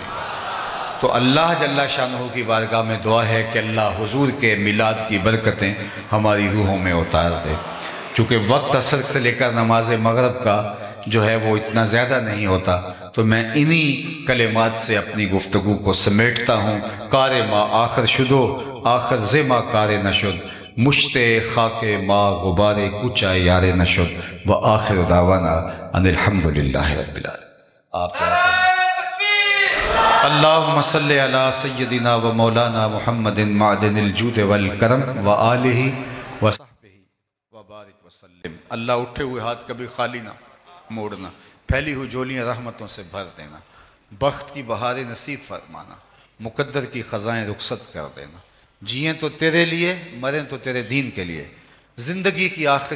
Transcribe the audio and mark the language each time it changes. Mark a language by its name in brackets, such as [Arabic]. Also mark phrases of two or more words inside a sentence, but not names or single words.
[Urdu] تو اللہ جل شانہ کی بارگاہ میں دعا ہے کہ اللہ حضور کے میلاد کی برکتیں ہماری روحوں میں اتار دے۔ چونکہ وقت عصر سے لے کر نماز مغرب کا جو ہے وہ اتنا زیادہ نہیں ہوتا، تو میں انہی کلمات سے اپنی گفتگو کو سمیٹتا ہوں۔ [Persian] کار ما آخر شدو، آخر ز ما کار نشد، مشت خاک ما غبار کوچا یار نشد، [Arabic] و آخر دعوانا ان الحمدللہ رب العالمین۔ آپ اللہم صلی علی سیدنا و مولانا محمد معدن الجود والکرم و آلہ و صحبہ و بارک وسلم۔ [Urdu] اللہ اٹھے ہوئے ہاتھ کبھی خالی نہ موڑنا، پھیلی ہوئی جھولیاں رحمتوں سے بھر دینا، بخت کی بہاریں نصیب فرمانا، مقدر کی خزائیں رخصت کر دینا، جئیں تو تیرے لیے، مریں تو تیرے دین کے لیے، زندگی کی آخری